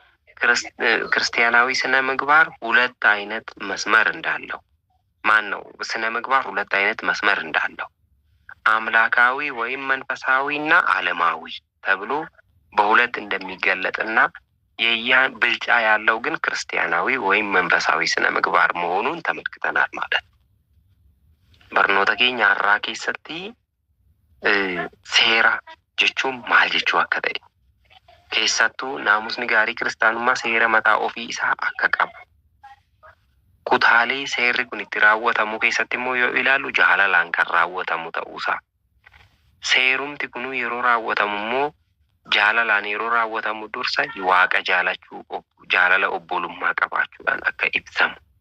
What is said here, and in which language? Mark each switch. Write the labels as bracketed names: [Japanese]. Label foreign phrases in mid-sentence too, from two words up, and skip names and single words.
[Amharic] ክርስቲያናዊ ስነ ምግባር ሁለት አይነት መስመር እንዳለው ማነው ስነ ምግባር ሁለት አይነት መስመር እንዳለው አምላካዊ ወይም መንፈሳዊና ዓለማዊ ተብሎ በሁለት እንደሚገለጥና የያን ብልጫ ያለው ግን ክርስቲያናዊ ወይም መንፈሳዊ ስነ ምግባር መሆኑን ተመልክተናል ማለት ነው። [Oromo] barnoota keenya har'aa keessatti seera jechuun maal jechuu akka ta'e keessattuu naamusni gaarii kiristaanummaa seera mataa ofii isaa akka qabu kutaalee seerri kun itti raawwatamu keessatti immoo yoo ilaallu jaalalaan kan raawwatamu ta'uusaa seerumti kun yeroo raawwatamu immoo jaalalaan yeroo raawwatamu dursa waaqa jaalachuu jaalala obbolummaa qabaachuudhaan akka ibsamu